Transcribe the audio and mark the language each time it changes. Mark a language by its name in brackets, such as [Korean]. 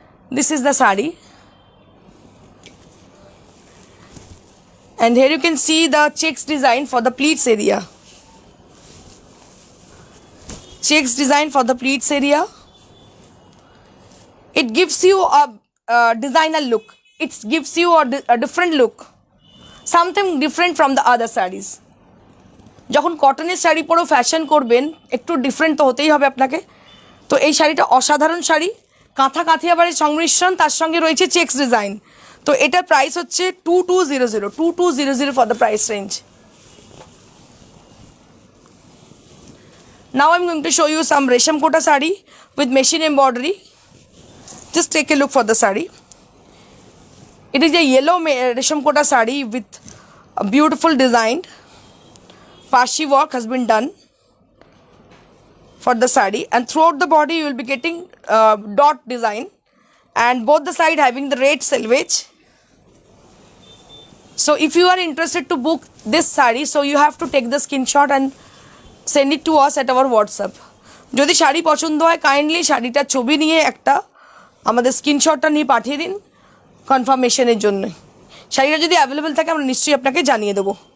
[English] This is the sari, and here you can see the checks design for the pleats area. Checks design for the pleats area. It gives you a designer look. It gives you a different look, something different from the other sarees. [Bangla] যখন কটনের শাড়ি পরে fashion করবেন, একটু different তো হতেই হবে আপনাকে। তো এই শাড়িটা অসাধারণ শাড়ি, কাঁথা কাথিয়াবারের সংমিশ্রণ, তার সঙ্গে রয়েছে চেক্স ডিজাইন। তো এটার প্রাইস হচ্ছে 2200 [English] For the price range. Now I am going to show you some resham kota sari with machine embroidery. Just take a look for the sari. It is a yellow resham kota sari with a beautiful design. Pashi work has been done for the sari, and throughout the body you will be getting dot design, and both the side having the red selvage. So if you are interested to book this sari, so you have to take the screenshot and send it to us at our WhatsApp. [Bangla] যদি শাড়ি পছন্দ হয় kindly শাড়িটার ছবি নিয়ে একটা আমাদের স্ক্রিনশটটা নিয়ে পাঠিয়ে দিন কনফার্মেশনের জন্য। শাড়িটা যদি অ্যাভেলেবেল থাকে আমরা নিশ্চয়ই আপনাকে জানিয়ে দেবো।